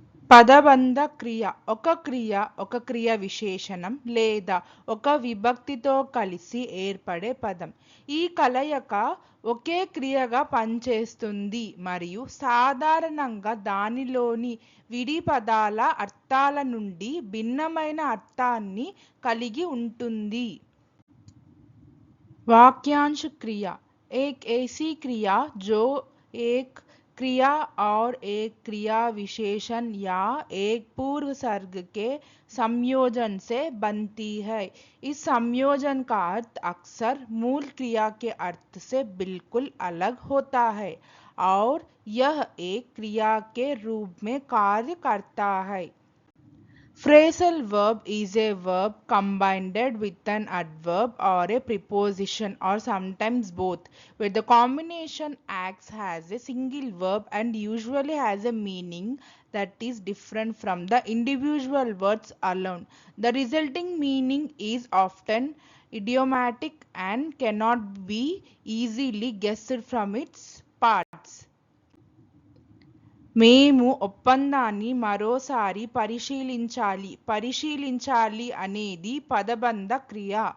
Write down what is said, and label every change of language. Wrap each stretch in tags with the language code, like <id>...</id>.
<te>పదబంధ క్రియ ఒక క్రియ విశేషణం లేదా ఒక విభక్తితో కలిసి ఏర్పడే పదం. ఈ కలయిక ఒకే క్రియగా పనిచేస్తుంది మరియు సాధారణంగా దానిలోని విడి పదాల అర్థాల నుండి భిన్నమైన అర్థాన్ని కలిగి ఉంటుంది.</te> <hi>वाक्यांश क्रिया एक ऐसी क्रिया जो एक क्रिया और एक क्रिया विशेषण या एक पूर्व सर्ग के संयोजन से बनती है। इस संयोजन का अर्थ अक्सर मूल क्रिया के अर्थ से बिल्कुल अलग होता है और यह एक क्रिया के रूप में कार्य करता है।</hi> <en>Phrasal verb is a verb combined with an adverb or a preposition or sometimes both, where the combination acts as a single verb and usually has a meaning that is different from the individual words alone. The resulting meaning is often idiomatic and cannot be easily guessed from its parts.</en> <te>మేము ఒప్పందాన్ని మరోసారి పరిశీలించాలి అనేది పదబంధ క్రియ.</te>